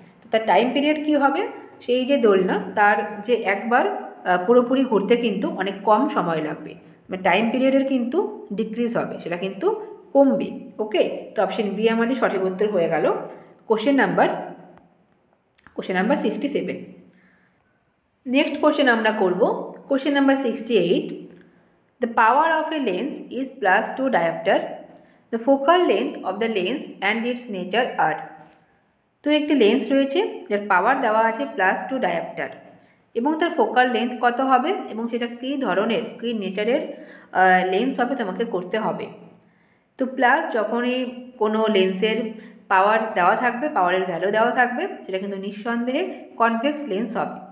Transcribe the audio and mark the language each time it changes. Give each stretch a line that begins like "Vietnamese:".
Bangla: তো তার time period কী হবে? সেই যে দোলনা তার যে একবার পুরোপুরি ঘুরতে কিন্তু অনেক কম সময় লাগবে, মানে টাইম পিরিয়ডের কিন্তু ডিক্রিজ হবে, সেটা কিন্তু কমবে। ওকে, তো অপশন বি আমাদের সঠিক উত্তর হয়ে গেল কোশ্চেন নাম্বার 67। নেক্সট কোশ্চেন আমরা করব question number 68,
English: the power of a lens is +2 diopter, the focal length of the lens and its nature are।
Bangla: তো একটি লেন্স রয়েছে যার পাওয়ার দেওয়া আছে +2 ডায়োপ্টার এবং তার ফোকাল লেন্থ কত হবে এবং সেটা কী ধরনের কী নেচারের লেন্স হবে তোমাকে করতে হবে। তো প্লাস যখনই কোনো লেন্সের পাওয়ার দেওয়া থাকবে, পাওয়ারের ভ্যালু দেওয়া থাকবে, সেটা কিন্তু নিঃসন্দেহে কনভেক্স লেন্স হবে।